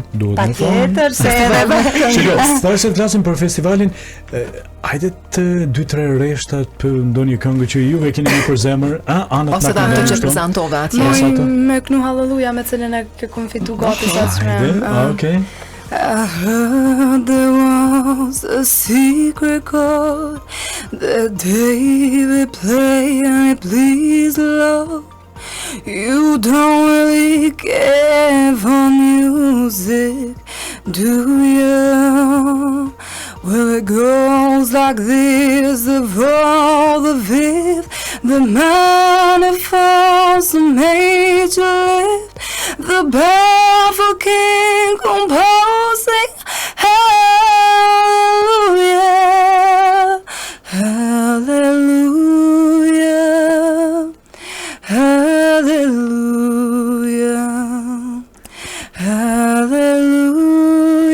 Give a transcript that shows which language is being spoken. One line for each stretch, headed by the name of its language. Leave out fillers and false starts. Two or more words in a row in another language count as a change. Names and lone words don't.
Albanian: Patjetër se edhe Starse të flasim për festivalin, hajde të 2-3 rreshtat për ndonjë këngë që juve keni një për zemër, ose ta ato që prezantove atje. Me Knu Halleluja me cilën e kom fitu gati sa Okej.
English: I heard there was a secret chord that David played and it pleased the Lord. You don't really care for music, do you? Well, it goes like this: the fourth, the fifth, the minor falls, the major lift, the baffled king composing. Hallelujah, hallelujah, hallelujah, hallelujah.